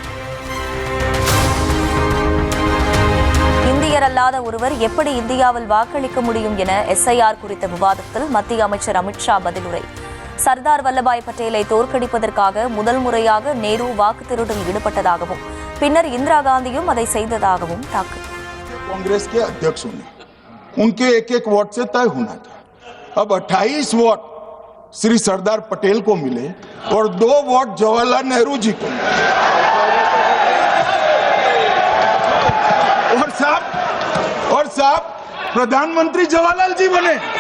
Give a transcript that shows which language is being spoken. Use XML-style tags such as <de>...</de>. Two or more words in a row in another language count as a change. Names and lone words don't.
<ta>இந்தியர் அல்லாத ஒருவர் எப்படி இந்தியாவில் வாக்களிக்க முடியும் என SIR குறித்த விவாதத்தில் மத்திய அமைச்சர் அமித்ஷா பதிலுரை. சர்தார் வல்லபாய் பட்டேலை தோற்கடிப்பதற்காக முதல் முறையாக நேரு வாக்கு திருடில் ஈடுபட்டதாகவும் பின்னர் இந்திரா காந்தியும் அதை செய்ததாகவும் தாக்கல்.</ta> <hi>कांग्रेस के अध्यक्ष होने, उनके एक वोट से तय होना था. अब 28 वोट श्री सरदार पटेल को मिले और 2 वोट जवाहरलाल नेहरू जी को मिले. और साहब प्रधानमंत्री जवाहरलाल जी बने.</hi>